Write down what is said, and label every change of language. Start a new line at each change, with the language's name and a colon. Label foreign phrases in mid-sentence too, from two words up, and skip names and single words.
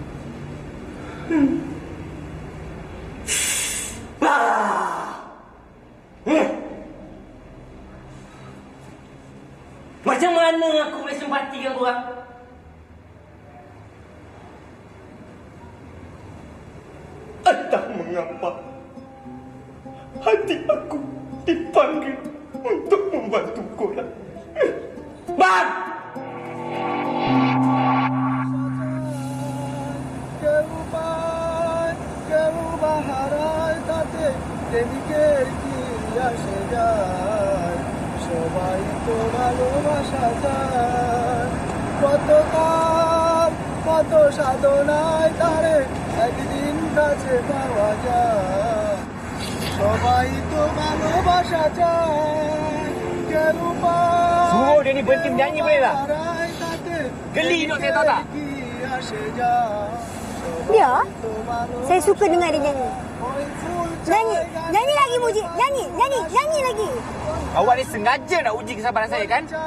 Malay: Macam mana aku boleh simpati dengan korang? Entah mengapa hati aku dipanggil untuk membantu korang. Bang!
Bangla: সবাই তো ভালোবাসা যায়, কত সাধনায় তারে একদিন কাছে পাওয়া যায়। সবাই তো ভালোবাসা যায়, কেন
Malay: Suruh dia ni berhenti menyanyi boleh tak? Geli duk saya tahu tak? Dia? Saya suka dengar dia nyanyi. Nyanyi lagi Muji. Nyanyi lagi. Awak ni sengaja nak uji kesabaran saya kan?